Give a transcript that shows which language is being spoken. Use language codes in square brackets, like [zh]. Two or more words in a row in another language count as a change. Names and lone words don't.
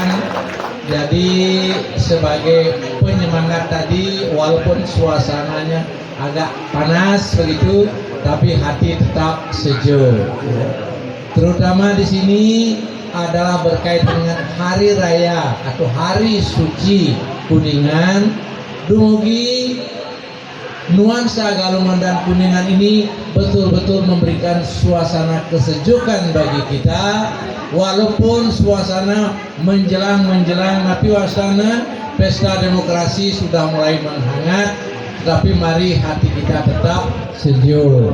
[id] Jadi sebagai penyemangat tadi, walaupun suasananya agak panas begitu, tapi hati tetap sejuk. Terutama di sini adalah berkaitan dengan hari raya atau hari suci Kuningan. Dumugi nuansa Galungan dan Kuningan ini betul-betul memberikan suasana kesejukan bagi kita, walaupun suasana menjelang tapi wasana pesta demokrasi sudah mulai menghangat, tapi mari hati kita tetap sejuk.